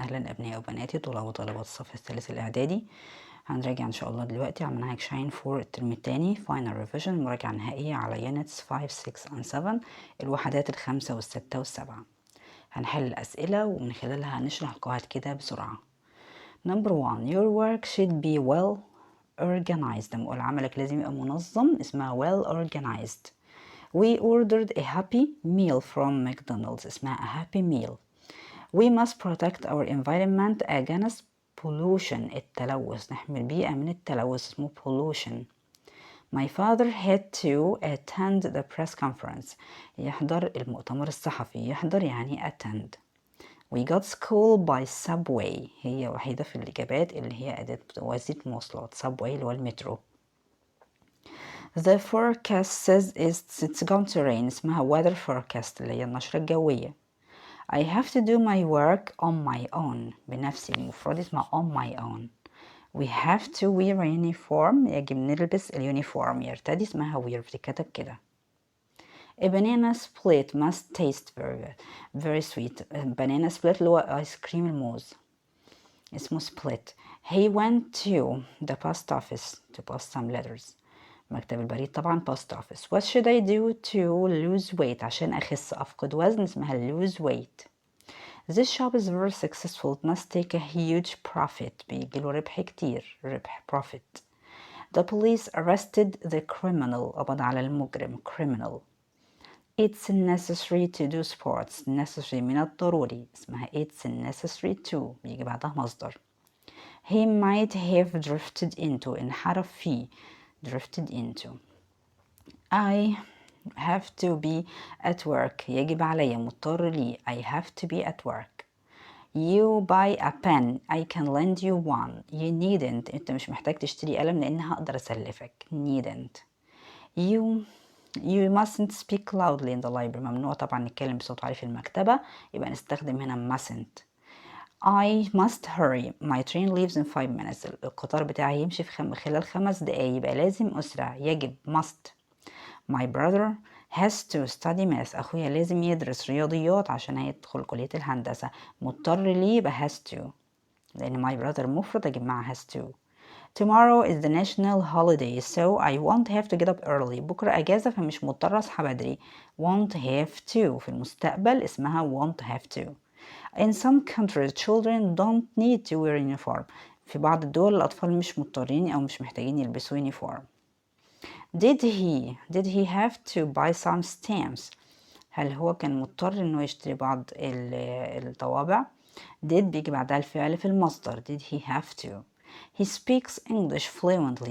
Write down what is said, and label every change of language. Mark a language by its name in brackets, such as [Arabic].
[Arabic] أهلا أبنائي وبناتي طلاب وطالبات الصف الثالث الإعدادي. هنراجع إن شاء الله دلوقتي على منهج شاين4 الترم الثاني [English] final revision، [Arabic] مراجعة نهائية على [English] units 5 6 and 7 [Arabic] الوحدات الخمسة والستة والسبعة. هنحل الأسئلة ومن خلالها هنشرح القواعد كده بسرعة. [English] Number 1 your work should be well organized. [Arabic] لما أقول عملك لازم يبقى منظم اسمها well organized. [English] We ordered a happy meal from McDonald's [Arabic] اسمها [English] a happy meal. We must protect our environment against pollution. [Arabic] التلوث، نحمي البيئة من التلوث اسمه pollution. [English] My father had to attend the press conference. [Arabic] يحضر المؤتمر الصحفي. يحضر يعني attend. [English] We got school by subway. [Arabic] هي وحيدة في الإجابات اللي هي أداة وسيلة مواصلات. subway اللي هو المترو. [English] The forecast says it's going to rain. [Arabic] اسمها weather forecast اللي هي النشرة الجوية. [English] I have to do my work on my own. [Arabic] بنفسي. المفروض اسمها [English] on my own. We have to wear a uniform. [Arabic] يجب نلبس اليونيفورم. يرتدي اسمها wear. بتتكتب كده. [English] A banana split must taste very sweet. [Arabic] banana split اللي هو آيس كريم الموز اسمه split. [English] He went to the post office to post some letters. [Arabic] مكتب البريد طبعا post office. [English] What should I do to lose weight؟ [Arabic] عشان أخس أفقد وزن اسمها [English] lose weight. This shop is very successful. It must take a huge profit. [Arabic] بيجيله ربح كتير. ربح profit. [English] The police arrested the criminal. [Arabic] قبض على المجرم criminal. [English] It's necessary to do sports. necessary [Arabic] من الضروري اسمها [English] it's necessary to. [Arabic] بيجي بعدها مصدر. [English] He might have drifted into. [Arabic] انحرف فيه. [English] drifted into. I have to be at work. [Arabic] يجب علي مضطر لي. [English] I have to be at work. You buy a pen. I can lend you one. You needn't. [Arabic] انت مش محتاج تشتري قلم لان هقدر اسلفك. needn't. [English] You mustn't speak loudly in the library. [Arabic] ممنوع طبعا نتكلم بصوت عالي في المكتبة. يبقى نستخدم هنا mustn't. [English] I must hurry. My train leaves in 5 minutes. [Arabic] القطار بتاعي يمشي في خلال 5 دقايق. يبقى لازم أسرع. يجب must. [English] My brother has to study math. [Arabic] أخويا لازم يدرس رياضيات عشان هيدخل كلية الهندسة. مضطر ليه يبقى has to. لأن [English] my brother [Arabic] مفرد أجيب معاه [English] has to. Tomorrow is the national holiday so I won't have to get up early. [Arabic] بكرة أجازة فمش مضطر أصحى بدري. won't have to في المستقبل اسمها won't have to. [English] In some countries children don't need to wear uniform. [Arabic] في بعض الدول الأطفال مش مضطرين أو مش محتاجين يلبسوا يونيفورم. [English] Did he have to buy some stamps؟ [Arabic] هل هو كان مضطر إنه يشتري بعض الطوابع؟ did بيجي بعدها الفعل في المصدر. [English] did he have to. He speaks English fluently.